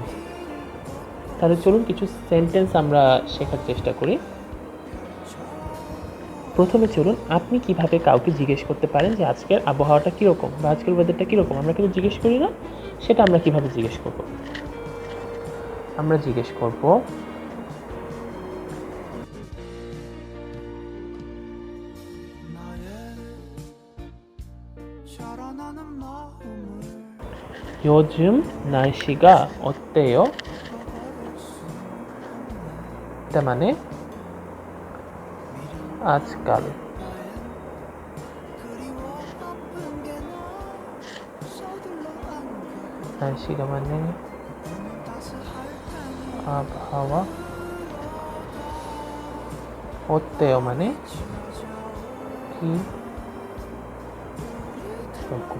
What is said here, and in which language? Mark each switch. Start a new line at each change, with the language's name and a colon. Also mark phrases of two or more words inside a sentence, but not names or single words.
Bangla: তাহলে চলুন কিছু সেন্টেন্স আমরা শেখার চেষ্টা করি। প্রথমে চলুন আপনি কিভাবে কাউকে জিজ্ঞেস করতে পারেন যে আজকের আবহাওয়াটা কীরকম বা আজকের ওয়েদারটা কীরকম। আমরা কিন্তু জিজ্ঞেস করি না, সেটা আমরা কিভাবে জিজ্ঞেস করব। আমরা জিজ্ঞেস করব
Korean: 요즘 날씨가 어때요?
Bangla: এটা মানে আজকাল। 날씨가 মানে আবহাওয়া, 어때요 মানে কি রকম।